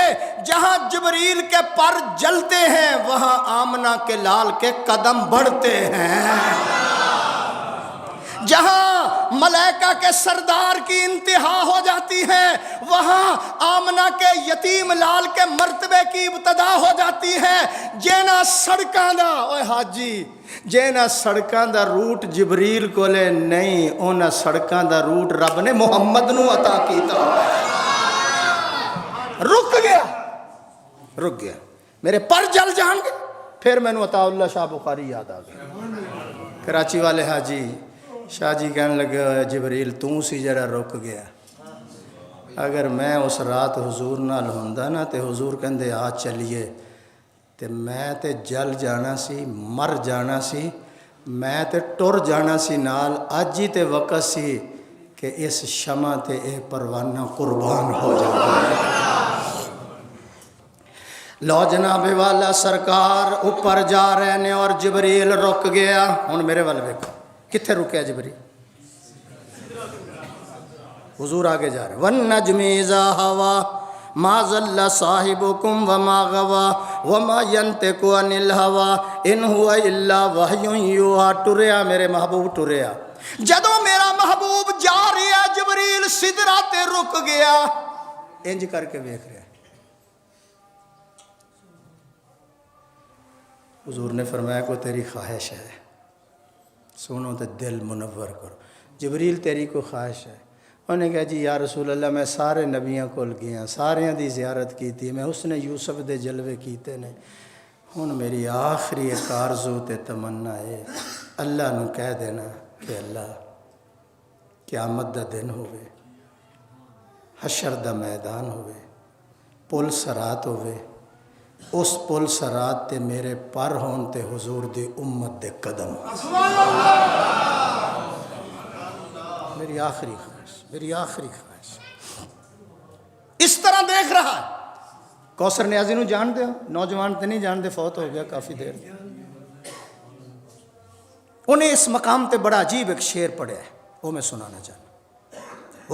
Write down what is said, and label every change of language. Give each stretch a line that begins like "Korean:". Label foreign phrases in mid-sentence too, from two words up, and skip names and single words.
Urdu: جہاں جبریل کے پر جلتے ہیں وہاں آمنہ کے لال کے قدم بڑھتے ہیں۔ جہاں ملائکہ کے سردار کی انتہا ہو جاتی ہے وہاں آمنہ کے یتیم لال کے مرتبے کی ابتدا ہو جاتی ہے۔
Punjabi: جینا سڑکاں دا، اوے حاجی، جینا سڑکاں دا روٹ جبریل کو لے نہیں، اونا سڑکاں دا روٹ رب نے محمد نو عطا کیتا۔ رک گیا، میرے پر جل جان گے۔ پھر میں نے عطا اللہ شاہ بخاری یاد آ گیا، کراچی والے حاجی شاہ جی کہنے لگے جبریل تو سی جڑا رک گیا، اگر میں اس رات حضور نال ہوندا نا تے حضور کہندے آ چلیے تے میں تے جل جانا سی، مر جانا سی، میں تے ٹر جانا سی نال۔ اج ہی تے وقت سی کہ اس شمع تے اے پروانہ قربان ہو جائے۔ لو جناب والا سرکار اوپر جا رہے نے اور جبریل رک گیا۔ ہن میرے وال ویکھو کتھے رکیا جبریل؟ حضور آگے جا رہے،
Arabic: وَالنَّجْمِ إِذَا هَوَى مَا ضَلَّ صَاحِبُكُمْ وَمَا غَوَى وَمَا يَنطِقُ عَنِ الْهَوَىٰ إِنْ هُوَ إِلَّا وَحْيٌ يُوحَىٰ۔
Punjabi: ٹریا میرے محبوب ٹریا، جدوں میرا محبوب جا رہا جبریل سدرہ تے رک گیا، انج کر کے ویکھ رہا۔ حضور نے فرمایا کو تیری خواہش ہے، سنو تے دل منور کرو۔ جبریل تیری کو خواہش ہے؟ انہوں نے کہا جی یا رسول اللہ میں سارے نبیاں کول گیا، سارے دی زیارت کی تھی، میں اس نے یوسف دے جلوے کیتے نے، ہن میری آخری ایک آرزو تے تمنا ہے، اللہ نو کہہ دینا کہ اللہ قیامت دا دن ہوئے، حشر دا میدان ہوئے، پل سرات ہوئے، اس پل سرات تے میرے پر ہون تے حضور دی امت دے قدم، میری آخری خواہش، میری آخری خواہش۔
Urdu: اس طرح دیکھ رہا ہے۔
Punjabi: کوثر نیازی نو جان دے ہو؟ نوجوان تے نہیں جان دے، فوت ہو گیا کافی دیر۔
Urdu: انہیں اس مقام تے بڑا عجیب ایک شعر پڑھا ہے، وہ میں سنانا چاہتا۔